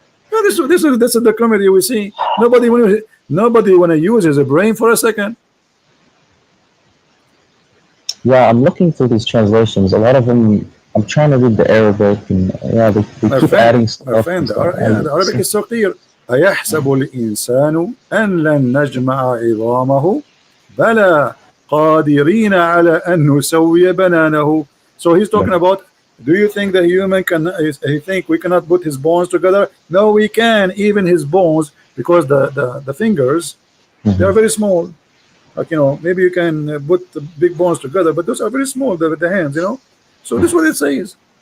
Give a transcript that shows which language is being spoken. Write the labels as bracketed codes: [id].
[en] This is the comedy we see. Nobody want to use his brain for a second. Yeah, I'm looking through these translations. A lot of them, I'm trying to read the Arabic, and they keep adding stuff. My friend, the Arabic is so clear. [ar] أيحسب الإنسان أن لن نجمع عظامه بلى قادرين على أن نسوي بنانه. [en] So he's talking about, do you think the human he think we cannot put his bones together? No, we can, even his bones, because the fingers, they are very small. Like, maybe you can put the big bones together, but those are very small, the hands, So this is what it says.